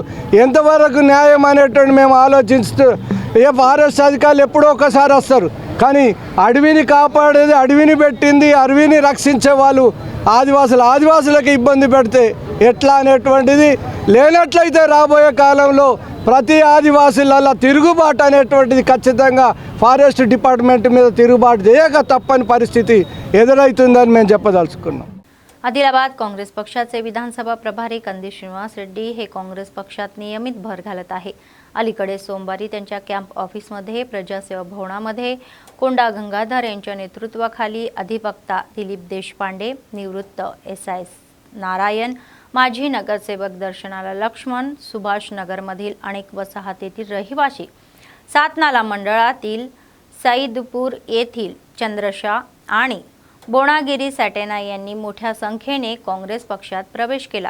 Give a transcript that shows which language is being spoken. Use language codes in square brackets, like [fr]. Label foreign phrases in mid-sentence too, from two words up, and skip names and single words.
[te] ఎంతవరకు న్యాయం అనేటువంటి మేము ఆలోచిస్తూ ఫారెస్ట్ అధికారులు ఎప్పుడో ఒకసారి వస్తారు, కానీ అడవిని కాపాడేది, అడవిని పెట్టింది, అడవిని రక్షించే వాళ్ళు ఆదివాసులకు ఇబ్బంది పెడితే ఎట్లా అనేటువంటిది లేనట్లయితే రాబోయే కాలంలో ప్రతి ఆదివాసుల తిరుగుబాటు అనేటువంటిది ఖచ్చితంగా ఫారెస్ట్ డిపార్ట్మెంట్ మీద తిరుగుబాటు చేయక తప్పని పరిస్థితి ఎదురవుతుందని మేము చెప్పదలుచుకున్నాం। [mr] आदिलाबाद काँग्रेस पक्षाचे विधानसभा प्रभारी कंदी श्रीनिवास रेड्डी हे काँग्रेस पक्षात नियमित भर घालत आहे। अलीकडे सोमवारी त्यांच्या कॅम्प ऑफिसमध्ये प्रजासेवा भवनामध्ये कोंडा गंगाधर यांच्या नेतृत्वाखाली अधिवक्ता दिलीप देशपांडे, निवृत्त SI नारायण, माजी नगरसेवक दर्शनाला लक्ष्मण, सुभाष नगरमधील अनेक वसाहतीतील रहिवासी, सातनाला मंडळातील सईदपूर येथील चंद्रशा आणि बोणागिरी सॅटेना यांनी मोठ्या संख्येने काँग्रेस पक्षात प्रवेश केला।